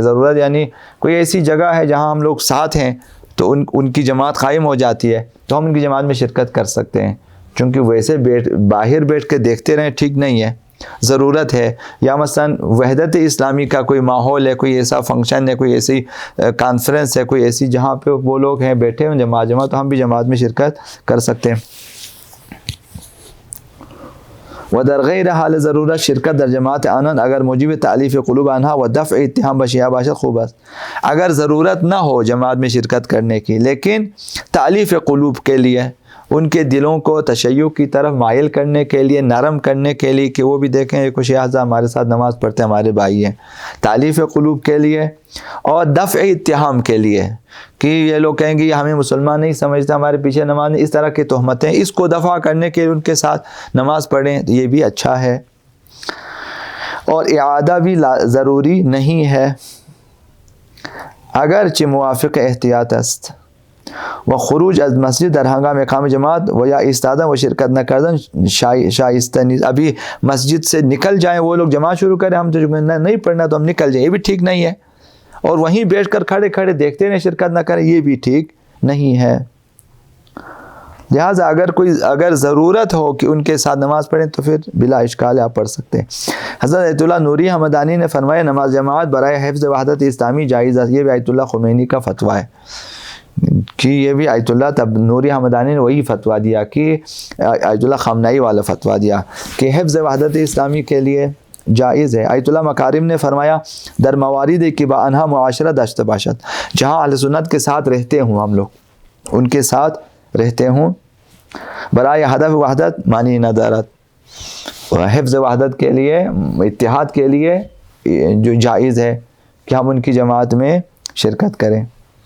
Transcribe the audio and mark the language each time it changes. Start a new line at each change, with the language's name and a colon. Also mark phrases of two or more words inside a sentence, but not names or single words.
Urdu: ضرورت یعنی کوئی ایسی جگہ ہے جہاں ہم لوگ ساتھ ہیں تو ان کی جماعت قائم ہو جاتی ہے تو ہم ان کی جماعت میں شرکت کر سکتے ہیں، چونکہ ویسے باہر بیٹھ کے دیکھتے رہیں ٹھیک نہیں ہے، ضرورت ہے، یا مثلا وحدت اسلامی کا کوئی ماحول ہے، کوئی ایسا فنکشن ہے، کوئی ایسی کانفرنس ہے، کوئی ایسی جہاں پہ وہ لوگ ہیں بیٹھے ہیں جماعت تو ہم بھی جماعت میں شرکت کر سکتے ہیں۔
Persian: ودر غیر حال ضرورت شرکت در جماعت آنند اگر موجب تالیف قلوب آنہا و دفع اتہام بشیعہ باشد خوب است۔
Urdu: اگر ضرورت نہ ہو جماعت میں شرکت کرنے کی، لیکن تالیف قلوب کے لیے، ان کے دلوں کو تشیع کی طرف مائل کرنے کے لیے، نرم کرنے کے لیے کہ وہ بھی دیکھیں یہ کچھ حضرات ہمارے ساتھ نماز پڑھتے ہیں، ہمارے بھائی ہیں، تالیف قلوب کے لیے، اور دفع اتہام کے لیے کہ یہ لوگ کہیں گے یہ ہمیں مسلمان نہیں سمجھتے، ہمارے پیچھے نماز نہیں، اس طرح کی تہمتیں، اس کو دفع کرنے کے لیے ان کے ساتھ نماز پڑھیں، یہ بھی اچھا ہے۔ اور اعادہ بھی ضروری نہیں ہے،
Persian: اگرچہ موافق احتیاط است و خروج از مسجد در ہنگام اقام جماعت و یا استادہ و شرکت نہ کردن شائستہ نیز۔
Urdu: ابھی مسجد سے نکل جائیں وہ لوگ، جماعت شروع کریں، ہم تو نہیں پڑھنا تو ہم نکل جائیں، یہ بھی ٹھیک نہیں ہے، اور وہیں بیٹھ کر کھڑے کھڑے دیکھتے رہیں، شرکت نہ کریں، یہ بھی ٹھیک نہیں ہے۔ لہٰذا اگر ضرورت ہو کہ ان کے ساتھ نماز پڑھیں تو پھر بلا اشکال آپ پڑھ سکتے ہیں۔ حضرت آیت اللہ نوری حمدانی نے فرمایا نماز جماعت برائے حفظ وحدت اسلامی جائز ہے۔ یہ بھی آیت اللہ خمینی کا فتویٰ ہے کہ یہ بھی آیت اللہ نوری حمدانی نے وہی فتویٰ دیا کہ آیت اللہ خامنائی والا فتویٰ دیا کہ حفظ وحدت اسلامی کے لیے جائز ہے۔ آیت اللہ مکارم نے فرمایا
Persian: در موارد کی با انہا معاشرہ داشت باشد،
Urdu: جہاں اہل سنت کے ساتھ رہتے ہوں، ہم لوگ ان کے ساتھ رہتے ہوں،
Persian: برائے ہدف وحدت معنی ندارت،
Urdu: حفظ وحدت کے لیے، اتحاد کے لیے جو جائز ہے کہ ہم ان کی جماعت میں شرکت کریں۔